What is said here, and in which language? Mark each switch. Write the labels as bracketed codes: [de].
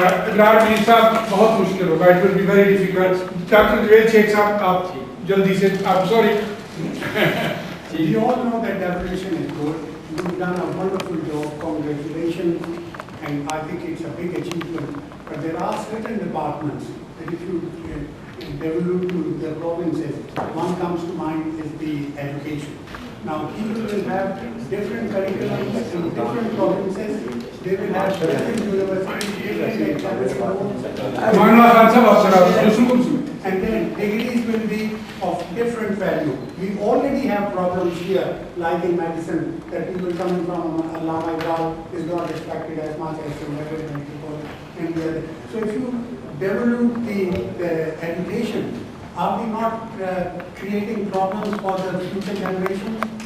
[hi] इमरान मीर साहब, बहुत मुश्किल होगा, [en] It will be very difficult. [hi] Doctor Juvaid Sheikh साहब, आप जल्दी से, आप sorry. [en] We all know that devolution is good. You've done a wonderful job. Congratulations. And I think it's a big achievement. But there are certain departments that if you devolve to the provinces, one comes to mind is the education. Now, people will have different curriculums in different provinces. They will have different universities, different examinations. [hi] मानला खान साहब, आप जरा दूसरों को सुनिए। [en] And then degrees will be of different value. We already have problems here, like in medicine, that people coming from Allama Iqbal is not respected as much as in medical people and the other. So if you develop the education, are we not creating problems for the future generations?